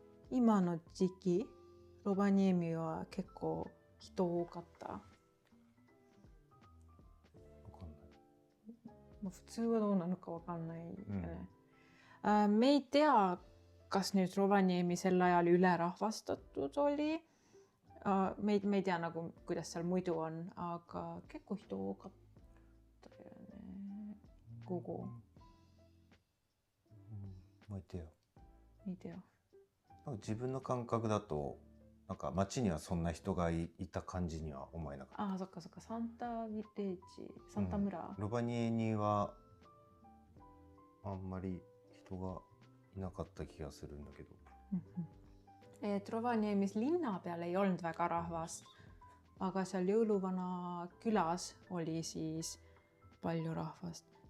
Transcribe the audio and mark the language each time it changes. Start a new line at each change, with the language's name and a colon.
Japanese: 今の時期Rovaniemiは結構人多かった。わかんない。普通はどうなのかわかんないよね。
Estonian: Me ei tea, kas nüüd Rovaniemi sel ajal ülerahvastatud oli. Me ei tea nagu, kuidas seal muidu on, aga
Japanese: 結構人多かったよね。午後。まあいてよ。いてよ。自分の感覚だとなんか街にはそんな人が いた感じには思えなかった。そっかそっか。サンタヴィレッジ、サンタ村。ロバニエにはあんまり人がいなかった気がするんだけど。
Estonian: Rovaniemis linna peal ei olnud väga rahvast, aga seal jõuluvana külas oli siis palju rahvast.